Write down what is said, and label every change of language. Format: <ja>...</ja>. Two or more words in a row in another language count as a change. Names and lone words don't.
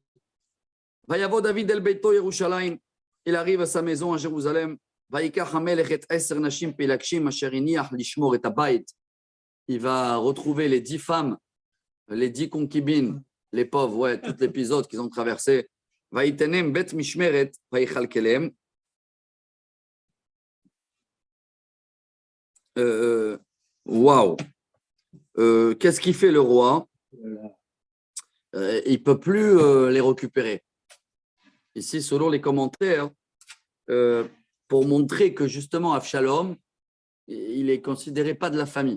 <he>ויבא דוד אל ביתו ירושלים.</he> <fr>Il arrive à sa maison à Jérusalem. Il va retrouver les 10 femmes, les 10 concubines, les pauvres, ouais, tout l'épisode qu'ils ont traversé.</fr> <he>ויתנם בית משמרת ויכלכלם.</he> <fr>Waouh! Qu'est-ce qu'il fait le roi? Il ne peut plus les récupérer. Ici, selon les commentaires, pour montrer que justement Avshalom, il est considéré pas de la famille.</fr>